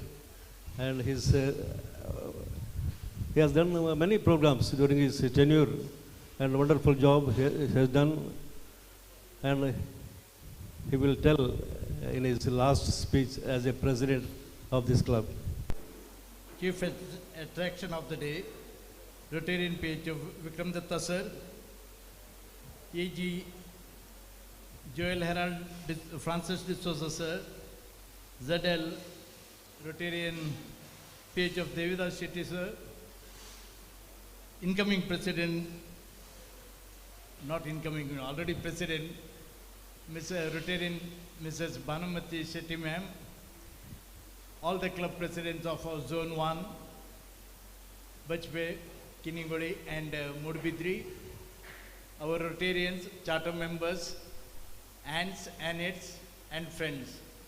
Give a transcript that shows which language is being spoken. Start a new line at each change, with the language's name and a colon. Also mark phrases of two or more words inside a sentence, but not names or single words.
English: And he has done many programs during his tenure, and wonderful job he has done. And he will tell in his last speech as a president of this club. Chief attraction of the day, Rotarian PHF Vikram Datta sir, AG Joel Herald Francis D'Souza sir, ZL Rotarian PHF Devidas Shetty sir, incoming president, not incoming, already president, Rotarian Mrs. Bhanumati Shetty ma'am, all the club presidents of our Zone 1, Bajpe, Kiningodi and Mudbidri, our Rotarians, charter members, aunts, aunts and friends.